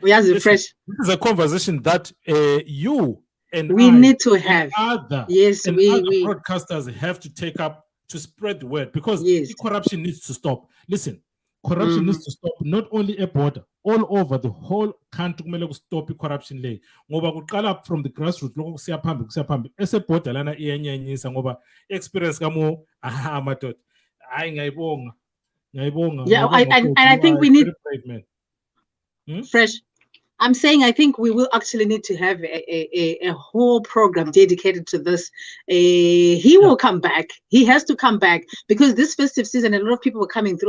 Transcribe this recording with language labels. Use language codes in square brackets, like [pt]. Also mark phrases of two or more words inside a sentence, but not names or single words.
[en] this is a conversation that you and we need to have. Other broadcasters have to take up to spread the word because corruption needs to stop. Listen, corruption needs to stop not only at border, all over the whole country. [nd] Kumele [en] stop corruption [nd] le. Ngoba kuqala [en] from the grassroots [nd] lokho kusiya phambili. Ese border lana iyanyenyisa ngoba experience kamo amadoda. Hayi ngiyayibonga. [en] Yeah, and I think we need Fresh. I'm saying I think we will actually need to have a whole program dedicated to this. He will come back. He has to come back because this festive season, a lot of people are coming through.